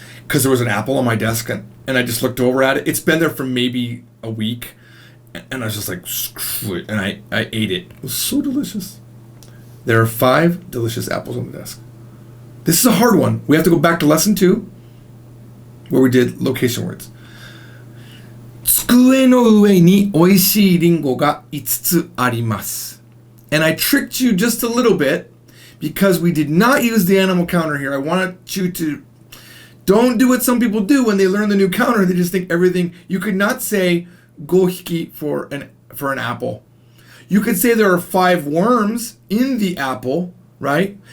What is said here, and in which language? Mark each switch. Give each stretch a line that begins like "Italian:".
English: Because there was an apple on my desk and I just looked over at it. It's been there for maybe a week. And I was just like, screw it. And I ate it. It was so delicious. There are 5 delicious apples on the desk. This is a hard one. We have to go back to lesson 2, where we did location words.
Japanese: 机の上に美味しいリンゴが5つあります.
English: And I tricked you just a little bit because we did not use the animal counter here. I wanted you to don't do what some people do when they learn the new counter. They just think everything. You could not say gohiki for an apple. You could say there are 5 worms in the apple, right?